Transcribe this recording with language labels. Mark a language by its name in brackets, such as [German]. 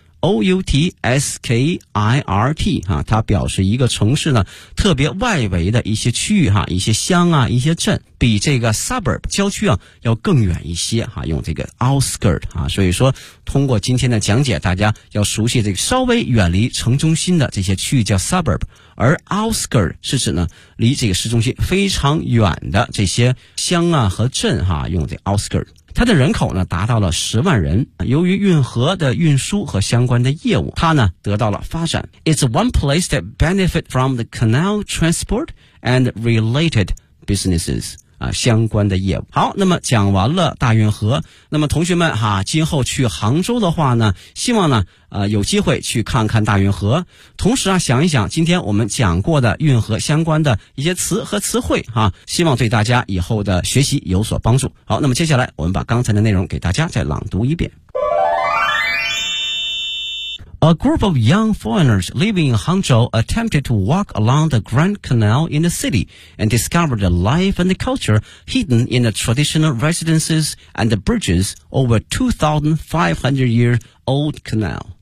[Chinese] O-U-T-S-K-I-R-T, 它表示一个城市呢特别外围的一些区域一些乡一些镇，比这个 suburb 郊区要更远一些用这个 outskirt, 所以说通过今天的讲解大家要熟悉这个稍微远离城中心的这些区域叫 suburb, 而 outskirt 是指呢离这个市中心非常远的这些乡和镇用这 outskirt。它的人口呢达到了十万人，由于运河的运输和相关的业务，它呢得到了发展。 [English] It's one place that benefit from the canal transport and related businesses, [Chinese] 相关的业务。好，那么讲完了大运河，那么同学们今后去杭州的话呢，希望呢有机会去看看大运河，同时想一想今天我们讲过的运河相关的一些词和词汇希望对大家以后的学习有所帮助。好，那么接下来我们把刚才的内容给大家再朗读一遍。 [English] A group of young foreigners living in Hangzhou attempted to walk along the Grand Canal in the city and discovered the life and the culture hidden in the traditional residences and the bridges over 2,500 year old canal.